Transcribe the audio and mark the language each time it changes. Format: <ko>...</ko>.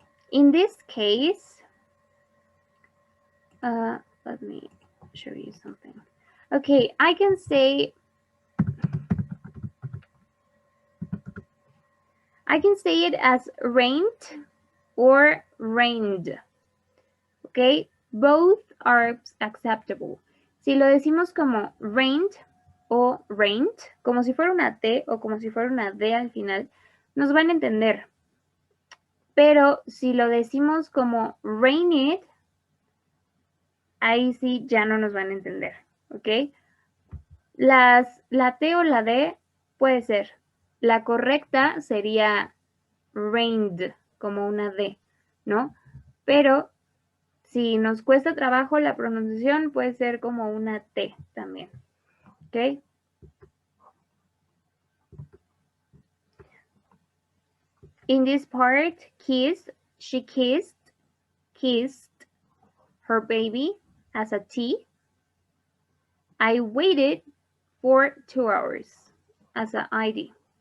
<en>In this case, let me show you something. Okay, I can say it as rained or rained. Okay, both are acceptable.</en> <es>Si lo decimos como rained o rained, como si fuera una T o como si fuera una D al final, nos van a entender. Pero si lo decimos como rained, ahí sí ya no nos van a entender, ¿ok? La T o la D puede ser. La correcta sería rained, como una D, ¿no? Pero si nos cuesta trabajo la pronunciación, puede ser como una T también, ¿ok?</es> <en>In this part, kiss, she kissed her baby as a T. I waited for 2 hours as an ID.</en>